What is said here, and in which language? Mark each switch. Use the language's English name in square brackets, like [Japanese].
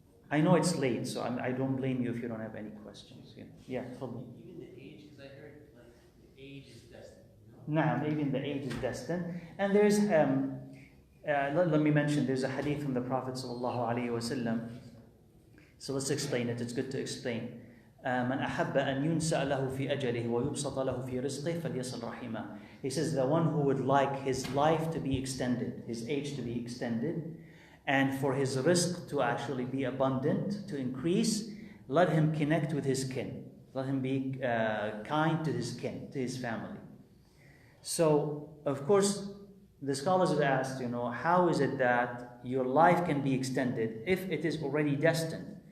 [English] I know it's late, so I don't blame you if you don't have any questions. Yeah, totally. Even the age, because I heard the age is destined. Naam, even the age is destined. And there's, let me mention, there's a hadith from the Prophet ﷺ. So let's explain it. It's good to explain. [Arabic] من أحب أن ينسأ له في أجله ويبسط له في رزقه فليصل رحمه. [English] He says the one who would like his life to be extended, his age to be extended, and for his rizq to actually be abundant, to increase, let him connect with his kin. Let him be kind to his kin, to his family. So, of course, the scholars have asked, how is it that your life can be extended if it is already destined?